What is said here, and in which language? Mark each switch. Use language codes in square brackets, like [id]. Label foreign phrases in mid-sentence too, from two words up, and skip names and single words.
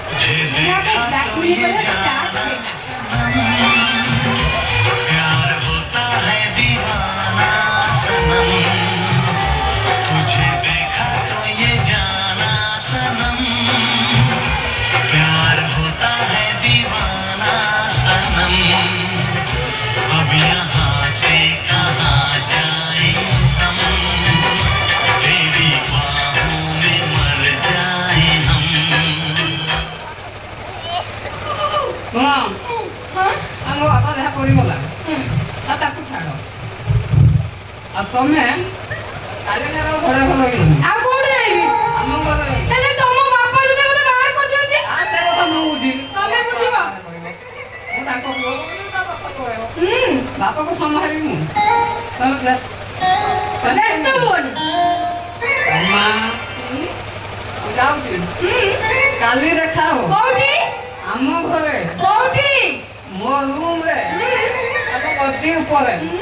[hi] प्यार होता है दीवाना सनम तुझे देखा तो ये जाना सनम प्यार होता है दीवाना सनम अब यहाँ से कहाँ जाए हम तेरी बाहों में मर जाए हम [or] ଆମ ବାପା ଯାହା ପଡ଼ିଗଲା ଆଉ ତାକୁ ଛାଡ଼ ଆଉ ତମେ କାଲି ଘର ଘରେ ଘର ରହିବନି ଆଉ କୋଉଠି ରହିବି ଆମ ଘରେ ହେଲେ ତମ ବାପା ଯଦି ମତେ ବାହାର କରିଦିଅନ୍ତି ସେ କଥା ମୁଁ ବୁଝିବି ତମେ ବୁଝିବ ମୁଁ ତାଙ୍କ ପୁଅ ତା ବାପା କହିବ ବାପାକୁ ସମ୍ଭାଳିବି ମୁଁ ତମେ ବ୍ୟସ୍ତ ହୁଅନି ମା ମୁଁ ଯାଉଛି କାଲି ଦେଖା ହବ କୋଉଠି ଆମ ଘରେ କୋଉଠି ମୋ ରୁମ୍ ରେ ଆମ ଗଦି ଉପରେ